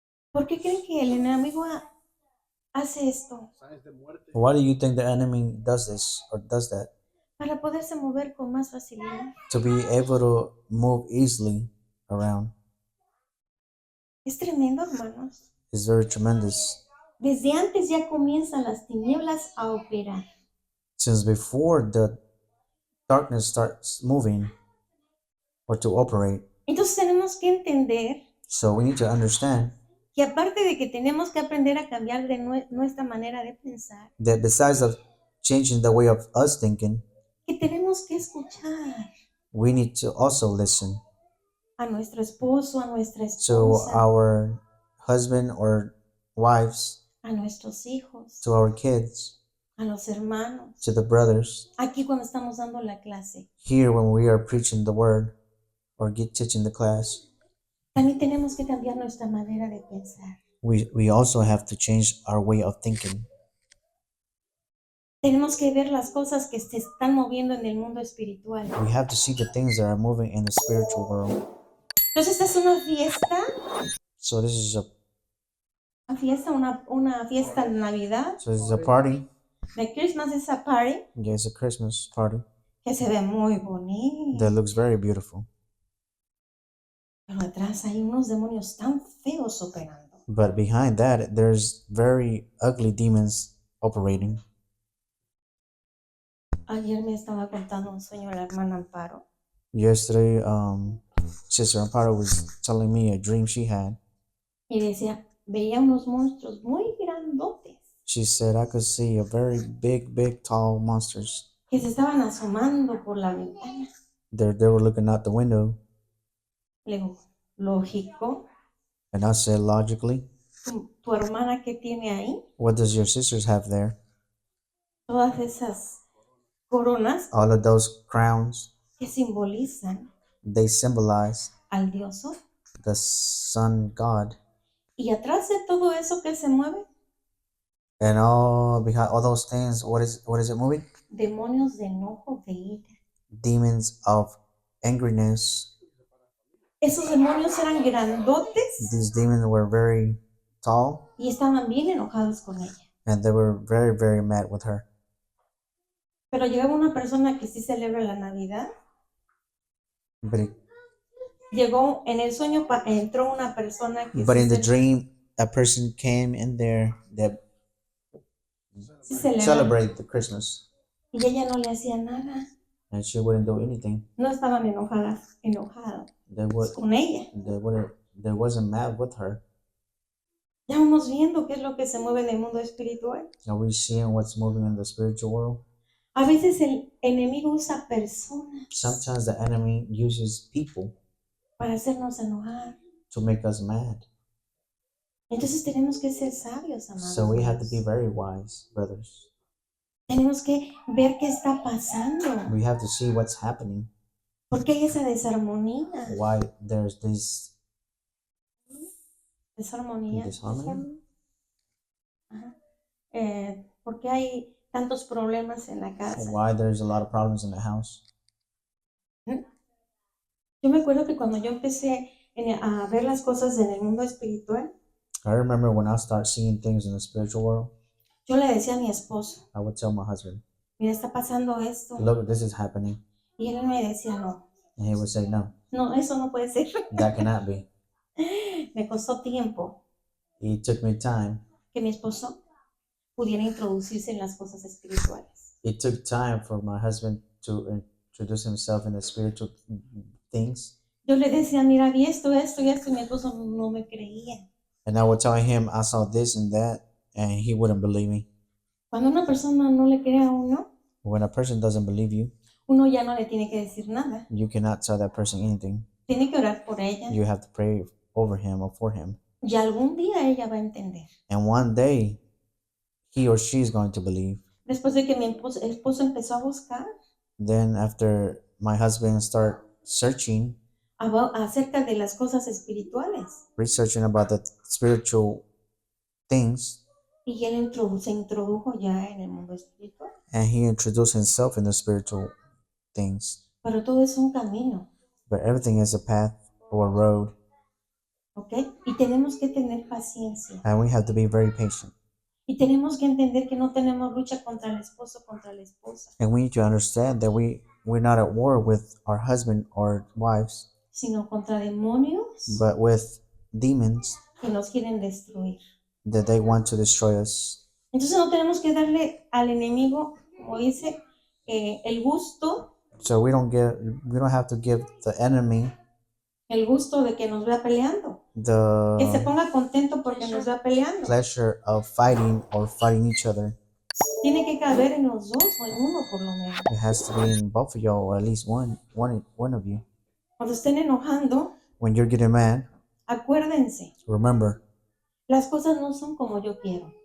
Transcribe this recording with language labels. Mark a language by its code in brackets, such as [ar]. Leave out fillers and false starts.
[es] ¿Por qué creen que el enemigo hace esto? Signs de muerte. [en] Why do you think the enemy does this or does that? [es] Para poderse mover con más facilidad. [en] To be able to move easily around [es] Es tremendo, hermanos. [en] is very tremendous. [es] Desde antes ya comienzan las tinieblas a operar. [en] Since before the darkness starts moving or to operate, [es] Entonces tenemos que entender [en] so we need to understand [es] que aparte de que tenemos que aprender a cambiar de nuestra manera de pensar, [en] that besides of changing the way of us thinking, [es] que tenemos que escuchar [en] we need to also listen [es] a nuestro esposo, a nuestra [en] to [es] esposa, [en] our husband or wives, [es] a nuestros hijos, [en] to our kids, [es] a los hermanos. [en] to the brothers. [es] Aquí cuando estamos dando la clase, [en] Here when we are preaching the word or teaching the class, [es] También tenemos que cambiar nuestra manera de pensar. [en] We also have to change our way of thinking. [es] Tenemos que ver las cosas que se están moviendo en el mundo espiritual. [en] We have to see the things that are moving in the spiritual world. [es] Entonces, esta es una fiesta, [en] So this is [es] una fiesta de Navidad. [en] a party. The Christmas is a party Yeah, it's a Christmas party [es] que se ve muy bonito. [en] that looks very beautiful. [es] Pero detrás hay unos demonios tan feos operando. [en] But behind that, there's very ugly demons operating. [es] Ayer me estaba contando un sueño la hermana Amparo. [en] Yesterday, Sister Amparo was telling me a dream she had. [es] Y decía, veía unos monstruos muy grandotes [en] She said I could see a very big, tall monsters. [es] que se estaban asomando por la ventana. [en] They were looking out the window, [es] Le digo, lógico, [en] and I said logically, [es] tu hermana que tiene ahí, [en] what does your sisters have there? [es] todas esas coronas [en] All of those crowns, [es] que simbolizan [en] they symbolize [es] al Dios Sol. [en] the sun god. [es] Y atrás de todo eso que se mueve, [en] And all behind all those things, what is it moving? [es] demonios de enojo, de ira. [en] Demons of angriness. [es] Esos demonios eran grandotes [en] These demons were very tall, [es] y estaban bien enojados con ella. [en] and they were very mad with her. [es] Pero llegaba una persona que sí celebra la Navidad. Llegó en el sueño, entró una persona que [en] But [es] sí [en] in the dream, a person came in there that [es] sí celebra. [en] celebrated the Christmas, [es] Y ella no le hacía nada. [en] and she wouldn't do anything. [es] No estaban enojados con ella. [en] They wasn't mad with her. [es] Ya vamos viendo qué es lo que se mueve en el mundo espiritual. [en] Are we seeing what's moving in the spiritual world? [es] A veces el enemigo usa personas [en] Sometimes the enemy uses people [es] para hacernos enojar. [en] to make us mad. [es] Entonces tenemos que ser sabios, amados. [en] So we have to be [es] míos. [en] very wise, brothers. [es] Tenemos que ver qué está pasando. [en] We have to see what's happening. [es] ¿Por qué hay esa desarmonía? [en] Why there's this [es] Desarmonía. [en] disharmony? Ajá. [es] ¿Por qué hay tantos problemas en la casa? [en] Why there's a lot of problems in the house? [es] Yo me acuerdo que cuando yo empecé a ver las cosas en el mundo espiritual, [en] I remember when I started seeing things in the spiritual world, [es] yo le decía a mi esposo, [en] I would tell my husband, [es] mira, está pasando esto. [en] look, this is happening. [es] Y él me decía, no, [en] And he would say, no, [es] eso no puede ser. [en] that cannot be. [es] Me costó tiempo [en] It took me time. [es] que mi esposo pudiera introducirse en las cosas espirituales. [en] It took time for my husband to introduce himself in the spiritual things. [es] Yo le decía, mira, vi esto, y mi esposo no me creía. [en] And I would tell him I saw this and that, and he wouldn't believe me. [es] Cuando una persona no le cree a uno, [en] When a person doesn't believe you, [es] uno ya no le tiene que decir nada. [en] you cannot tell that person anything. [es] Tiene que orar por ella. [en] You have to pray over him or for him. [es] Y algún día ella va a entender. [en] And one day, he or she is going to believe. [es] Después de que mi esposo empezó a buscar [en] Then after my husband started searching, [es] acerca de las cosas espirituales, [en] researching about the spiritual things, [es] y él se introdujo ya en el mundo espiritual. [en] and he introduced himself in the spiritual things. [es] Pero todo es un camino, [en] But everything is a path or a road, ¿ok? [es] Y tenemos que tener paciencia. [en] and we have to be very patient. [es] Y tenemos que entender que no tenemos lucha contra el esposo, contra la esposa, [en] And we need to understand that we're not at war with our husband or wives, [es] sino contra demonios [en] but with demons [es] que nos quieren destruir. [en] that they want to destroy us. [es] Entonces no tenemos que darle al enemigo, como dice, el gusto [en] So we don't have to give the enemy [es] el gusto de que nos vea peleando. Que se [en] the [es] ponga contento porque nos vea peleando. [en] pleasure of fighting or fighting each other. [es] Tiene que caber en los dos o en uno por lo menos. [en] It has to be in both of y'all, or at least one of you. [es] Cuando estén enojando, [en] When you're getting mad, [es] acuérdense, [en] remember, [es] las cosas no son como yo quiero.